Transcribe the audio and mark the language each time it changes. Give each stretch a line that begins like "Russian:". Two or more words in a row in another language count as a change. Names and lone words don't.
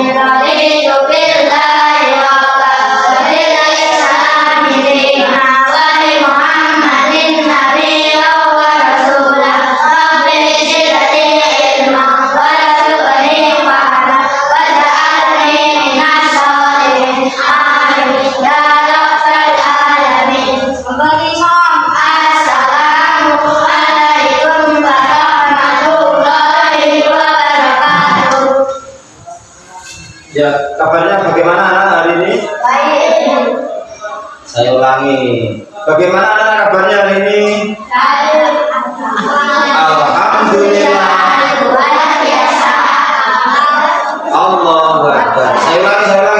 Arabic: رضيت بالله ربا وبالإسلام دينا وبمحمد نبيا ورسولا. رب زدني علما وارزقني فهما واجعلني من الصالحين. آمين. يا رب العالمين. السلام عليكم ورحمة الله وبركاته.
Indonesian: Ya, kabarnya bagaimana anak hari ini? Baik. Saya ulangi. Bagaimana anak kabarnya hari ini? Baik. Alhamdulillah. Luar biasa.
Arabic: الله أكبر.
Indonesian: Saya ulangi.